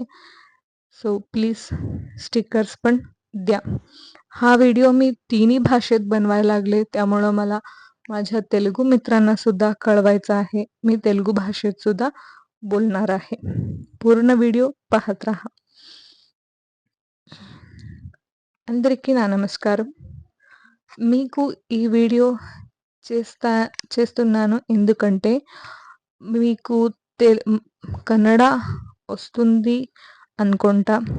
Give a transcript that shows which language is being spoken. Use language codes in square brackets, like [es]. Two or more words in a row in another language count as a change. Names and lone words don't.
[en] so please stickers [mr] पण द्या. हा व्हिडिओ मी तिन्ही भाषेत बनवायला लागले, त्यामुळं मला माझ्या तेलुगू मित्रांना सुद्धा कळवायचं आहे. मी तेलुगू भाषेत सुद्धा बोलणार आहे. पूर्ण व्हिडिओ पाहत राहा. [te] అందరికీ నా నమస్కారం. మీకు ఈ వీడియో చేస్తున్నాను ఎందుకంటే మీకు కన్నడ వస్తుంది అనుకుంటా.